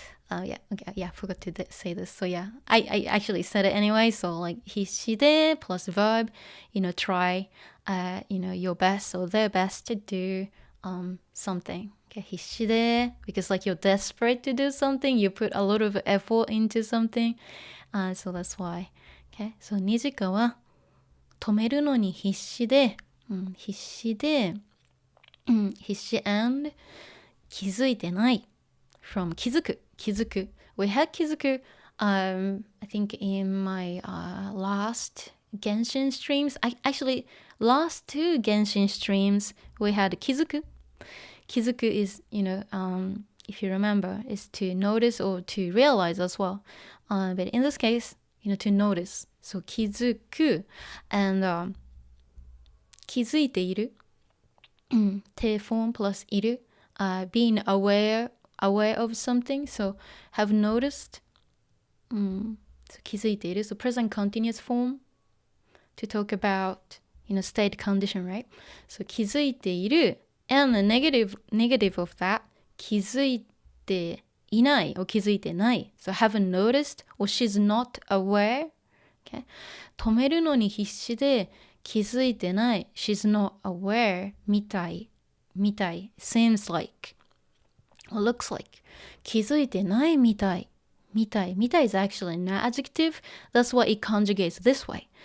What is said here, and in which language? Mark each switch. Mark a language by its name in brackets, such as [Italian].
[English] Yeah, okay, yeah, I forgot to say this. So yeah, I actually said it anyway. So like 必死で plus verb, try, your best or their best to do something. Okay, 必死で because like you're desperate to do something, you put a lot of effort into something. So that's why. [Japanese] Okay, so Nijika は止めるのに必死で、必死で、必死 and 気づいてない。 [English] From 気づく. We had 気づく, I think in my last Genshin streams. Actually, last two Genshin streams, we had 気づく. 気づく is, if you remember, is to notice or to realize as well. But in this case, to notice. So 気づく and 気づいている. Te form plus いる. Being aware of something, so have noticed. So 気づいている. So present continuous form to talk about, state condition, right? So 気づいている and the negative of that 気づいていない or 気づいてない. So haven't noticed or she's not aware. Okay? [Japanese] 止めるのに必死で気づいてない. [English] She's not aware みたい. Seems like or looks like 気づいてないみたい is actually an adjective. That's why it conjugates this way.